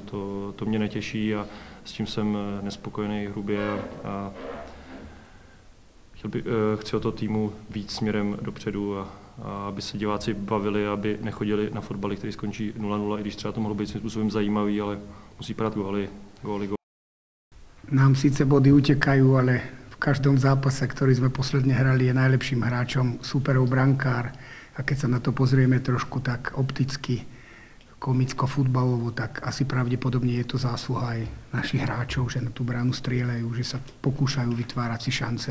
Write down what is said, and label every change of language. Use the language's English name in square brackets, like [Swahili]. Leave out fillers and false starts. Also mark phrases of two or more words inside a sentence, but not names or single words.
[Czech] To mě netěší a s tím jsem nespokojený hrubě a chci od toho týmu víc směrem dopředu a aby se diváci bavili, aby nechodili na fotbaly, který skončí 0-0, i když třeba to mohlo být svým způsobem zajímavý, ale musí padat góly. [Slovak] Nám síce body utekajú, ale v každom zápase, ktorý sme posledne hrali, je najlepším hráčom súperov brankár. A keď sa na to pozrieme trošku tak opticky, komicko-futbalovo, tak asi pravdepodobne je to zásluha aj našich hráčov, že na tú bránu strieľajú, že sa pokúšajú vytvárať si šance.